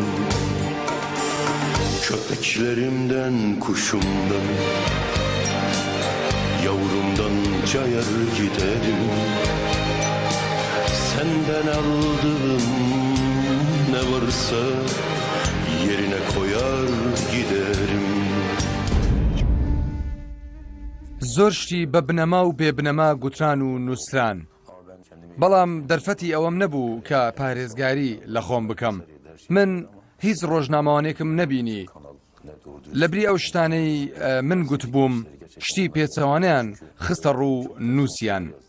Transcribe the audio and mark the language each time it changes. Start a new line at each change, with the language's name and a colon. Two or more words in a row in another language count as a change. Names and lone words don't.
Turkish: Köpeklerimden, kuşumdan, yavrumdan cayar giderim. Senden aldığım ne varsa yerine koyar giderim.
Central Kurdish: زۆر شتی بە بنەما و بێبنەما گوتران و نووسران، بەڵام دەرفەتی ئەوەم نەبوو کە پارێزگاری لە خۆم بکەم. من هیچ ڕۆژنامەوانێکم نەبینی لەبری ئەو شتانەی من گوتبووم شتی پێچەوانیان خستە ڕوو نووسیان.